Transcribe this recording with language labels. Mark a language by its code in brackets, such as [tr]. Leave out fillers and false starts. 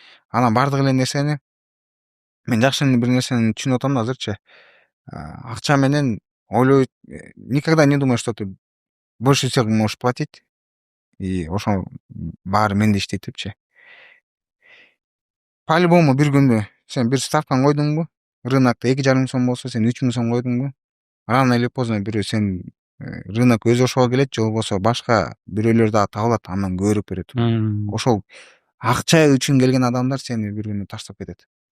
[ky] Анан бардык эле нерсени мен жакшы бир нерсени түшүнүп атам да азырчы. Акча менен ойлой, [ru] никогда не думай, что ты больше всех можешь платить. [ky] И ошо баары менде иштейт депчи. По-любому бир күндө сен бир ставканы койдуңбу, рынокто 2,5 сом болсо сен 3 сом койдуңбу, [ru] рано или поздно [ky] бирөө сен рынок өз ошого келет, же болбосо башка бирөөлөр дагы табылат, андан көбүрөөк берет. Ошол акча үчүн келген адамдар сени бир күнү таштап кетет.